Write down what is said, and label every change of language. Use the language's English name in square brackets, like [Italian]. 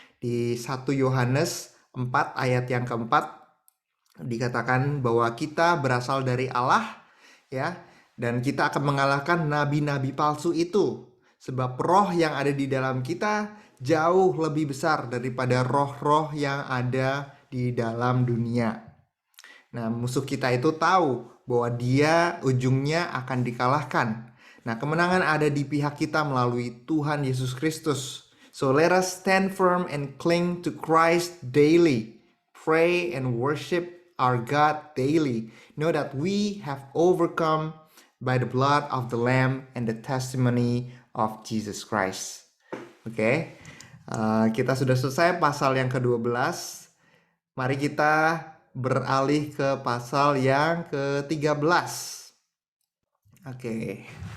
[Indonesian] Di 1 Yohanes 4 ayat yang keempat dikatakan bahwa kita berasal dari Allah, ya, dan kita akan mengalahkan nabi-nabi palsu itu, sebab roh yang ada di dalam kita jauh lebih besar daripada roh-roh yang ada di dalam dunia. Nah, musuh kita itu tahu bahwa dia ujungnya akan dikalahkan. Nah, kemenangan ada di pihak kita melalui Tuhan Yesus Kristus. [English] So let us stand firm and cling to Christ daily. Pray and worship our God daily. Know that we have overcome by the blood of the Lamb and the testimony of Jesus Christ. [Indonesian] Oke, kita sudah selesai pasal yang ke-12. Mari kita beralih ke pasal yang ke-13. Oke.